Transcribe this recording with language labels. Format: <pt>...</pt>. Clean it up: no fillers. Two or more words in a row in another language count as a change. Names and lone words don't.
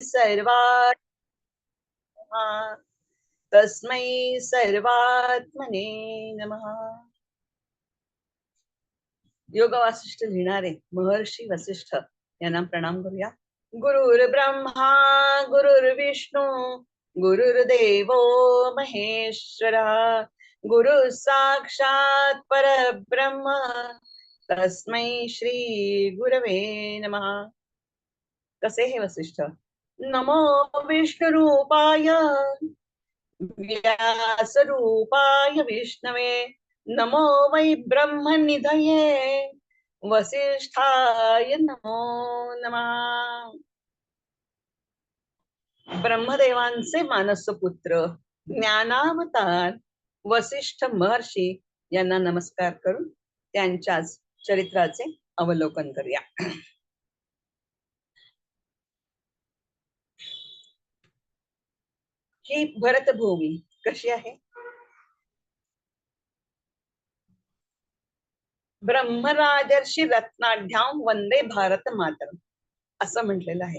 <sa>सर्वात्मने तस्मै सर्वात्मने नमः.</sa> <mr>योग वासिष्ठ लिहिणारे महर्षी वसिष्ठ यांना प्रणाम करूया.</mr> <sa>गुरुर् ब्रह्मा गुरुर्विष्णू गुरुर्देवो महेश्वरा गुरु साक्षात परब्रह्म तस्मै श्री गुरवे नमः.</sa> <mr>कसे हे वसिष्ठ?</mr> <sa>नमो विष्णुरूपाय व्यासरूपाय विष्णवे नमो वै ब्रह्मनिधये वसिष्ठाय नमो नमः.</sa> <mr>ब्रह्मदेवांचे मानसपुत्र ज्ञानावतार वसिष्ठ महर्षी यांना नमस्कार करून त्यांच्याच चरित्राचे अवलोकन करूया. ही भरतभूमी कशी आहे?</mr> <sa>ब्रह्मराजर्षी रत्नाढ्याम वंदे भारत मातरम</sa> <mr>असं म्हटलेलं आहे.</mr>